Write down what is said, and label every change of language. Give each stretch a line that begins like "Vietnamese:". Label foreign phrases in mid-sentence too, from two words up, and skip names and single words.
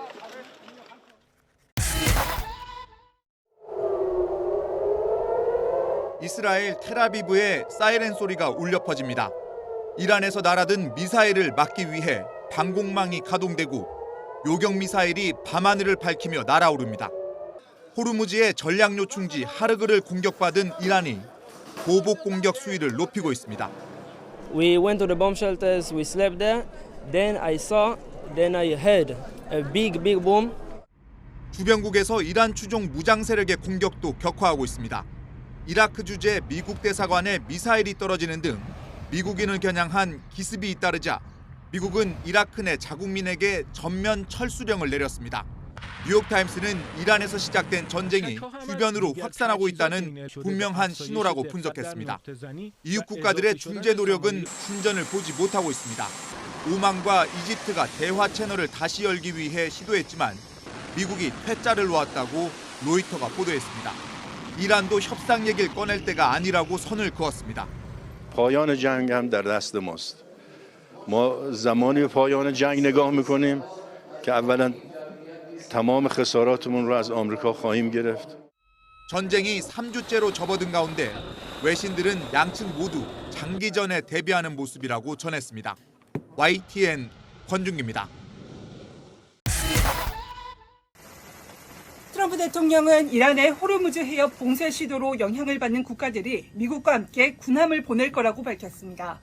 Korean: 이스라엘 텔아비브의 사이렌 소리가 울려 퍼집니다. 이란에서 날아든 미사일을 막기 위해 방공망이 가동되고 요격 미사일이 밤하늘을 밝히며 날아오릅니다. 호르무즈의 전략 요충지 하르그를 공격받은 이란이 보복 공격 수위를 높이고 있습니다.
English: We went to the bomb shelters, we slept there. Then I heard a big boom.
Korean: 주변국에서 이란 추종 무장 세력의 공격도 격화하고 있습니다. 이라크 주재 미국 대사관에 미사일이 떨어지는 등 미국인을 겨냥한 기습이 잇따르자 미국은 이라크 내 자국민에게 전면 철수령을 내렸습니다. 뉴욕타임스는 이란에서 시작된 전쟁이 주변으로 확산하고 있다는 분명한 신호라고 분석했습니다. 이웃 국가들의 중재 노력은 진전을 보지 못하고 있습니다. 오만과 이집트가 대화 채널을 다시 열기 위해 시도했지만 미국이 퇴짜를 놓았다고 로이터가 보도했습니다. 이란도 협상 얘기를 꺼낼 때가 아니라고 선을 그었습니다.
Persian: پایان جنگ هم در دست ماست. ما زمانی به پایان جنگ نگاه میکنیم که اولا تمام خساراتمون رو از آمریکا خواهیم گرفت.
Korean: 전쟁이 3주째로 접어든 가운데 외신들은 양측 모두 장기전에 대비하는 모습이라고 전했습니다. YTN 권준기입니다. 트럼프 대통령은 이란의 호르무즈 해협 봉쇄 시도로 영향을 받는 국가들이 미국과 함께 군함을 보낼 거라고 밝혔습니다.